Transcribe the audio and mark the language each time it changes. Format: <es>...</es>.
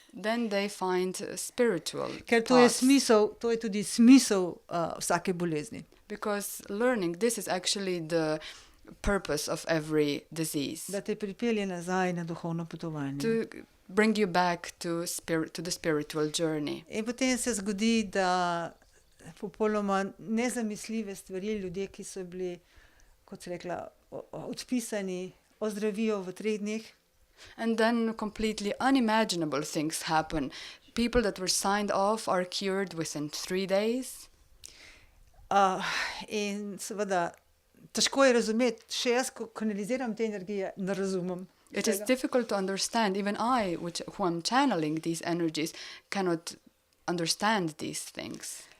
<en>Then they find spiritual</en> <sl>Ker to je</sl> <en>paths.</en> <sl>smisel, to je tudi smisel vsake bolezni.</sl> <en>Because learning, this is actually the purpose of every disease.</en> <sl>Da te pripelje nazaj na duhovno potovanje.</sl> <en>To bring you back to the spiritual journey.</en> <sl>In potem se zgodi, da popolnoma nezamisljive stvari ljudje, ki so bili, kot se rekla, odpisani, ozdravijo v 3 dneh.</sl> <en>And then completely unimaginable things happen. People that were signed off are cured within 3 days.</en> <sl>In seveda, težko je razumeti, še jaz, ko kanaliziram te energije, ne razumem.</sl> <en>It is difficult to understand. Even I, who am channeling these energies, cannot understand these things.</en>